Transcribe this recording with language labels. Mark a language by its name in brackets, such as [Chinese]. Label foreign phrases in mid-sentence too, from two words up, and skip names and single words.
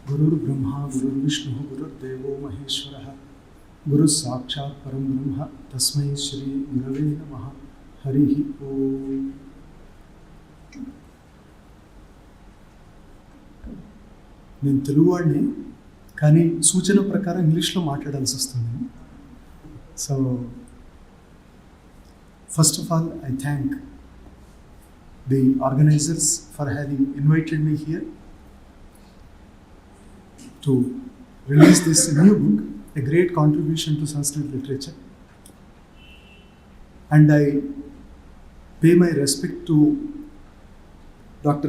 [Sanskrit] गुरुर् ब्रह्मा, गुरुर् विष्णु, गुरुर् देवो महेश्वरः, गुरु साक्षात् परम ब्रह्म, तस्मै श्री गुरवे नमः, हरिः ओम्. [Telugu] నేను తెలుగువాడిని, కానీ సూచన ప్రకారం ఇంగ్లీష్లో మాట్లాడాల్సి వస్తుంది. [English] So first of all I thank the organizers for having invited me here to release this new book, a great contribution to Sanskrit literature. And I pay my respect to Dr.